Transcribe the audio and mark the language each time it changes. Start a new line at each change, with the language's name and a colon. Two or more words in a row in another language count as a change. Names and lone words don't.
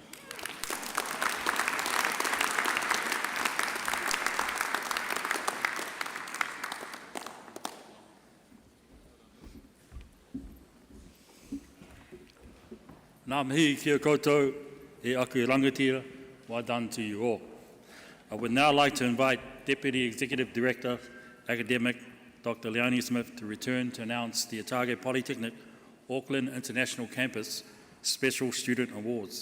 Māori: Ngā mihi kia koutou e aku i rangatira,
English: well done to you all. I would now like to invite Deputy Executive Director, Academic, Dr. Leonie Smith, to return to announce the Otago Polytechnic Auckland International Campus Special Student Awards.